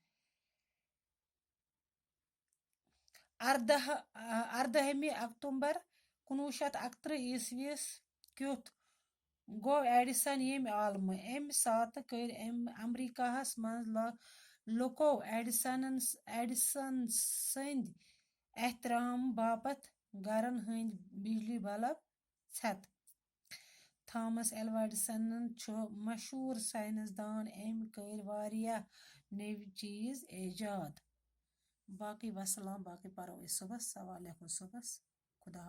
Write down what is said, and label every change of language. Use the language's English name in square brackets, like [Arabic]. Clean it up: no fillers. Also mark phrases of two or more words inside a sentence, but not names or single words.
[Kashmiri] 18 अक्टूबर 1938 ईस्वीस क्युथ गो एडिसन येम आलम। एम सात कर अमरीकाहस मज लुको एडिसन संद एहतराम बापत घरन हंद बिजली बल्ब छत। थॉमस एल्वा एडिसन छु मशहूर साइंसदान। एम कर वारिया नव चीज ईजाद। बाकी वसलाम। बाकी परो सुबह सवाल लेखो सुबह। खुदा।